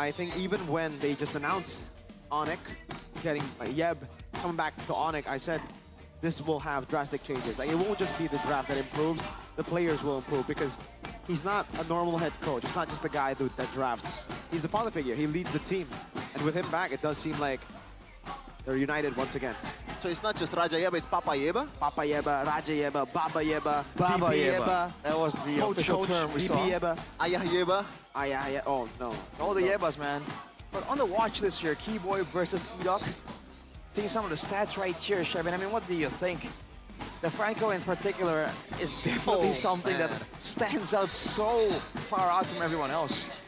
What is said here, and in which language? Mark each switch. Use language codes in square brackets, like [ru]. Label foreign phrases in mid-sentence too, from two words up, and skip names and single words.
[en] I think even when they just announced Onyx getting Yeb coming back to Onyx, I said this will have drastic changes. Like, it won't just be the draft that improves, the players will improve because he's not a normal head coach. It's not just the guy that drafts. He's the father figure. He leads the team. And with him back, it does seem like they're united once again. So it's not just Raja Yeba, it's Papa Yeba? Papa Yeba, Raja Yeba, Baba Yeba, Baba VP Yeba. That was the official term we VP saw. Yeba. Ayah Yeba? Yeah. Oh, no. It's all the Yebas, man. But on the watch list here, Keyboy versus Edok. Seeing some of the stats right here, Shevin. I mean, what do you think? The Franco in particular is definitely something that stands out so far out from everyone else.